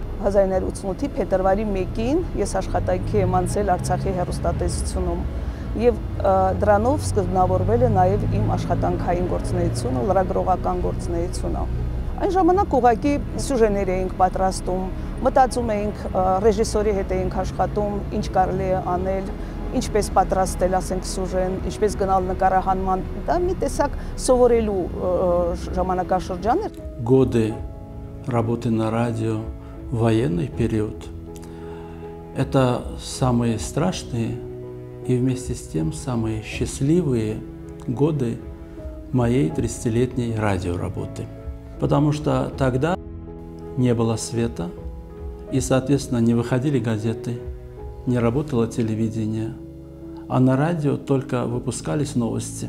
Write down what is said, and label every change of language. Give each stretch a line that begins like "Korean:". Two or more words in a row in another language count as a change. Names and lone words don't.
Armenian: 1988-ի փետրվարի 1-ին ես աշխատանքի եմ անցել Արցախի հեռուստատեսությունում եւ դրանով սկզբնավորվել է նաեւ իմ աշխատանքային գործունեությունը, լրագրողական գործունեությունը։ Այն ժամանակ ուղղակի սյուժեներ էինք պատրաստում, մտածում էինք ռեժիսորի հետ էինք աշխատում, ինչ կարելի է անել, ինչպես պատրաստել, ասենք, сюжен, ինչպես գնալ նկարահանման, դա մի տեսակ սովորելու ժամանակաշրջան էր։
Russian: Годы работы на радио в военный период – это самые страшные и вместе с тем самые счастливые годы моей 30-летней радиоработы. Потому что тогда не было света, и, соответственно, не выходили газеты, не работало телевидение, а на радио только выпускались новости.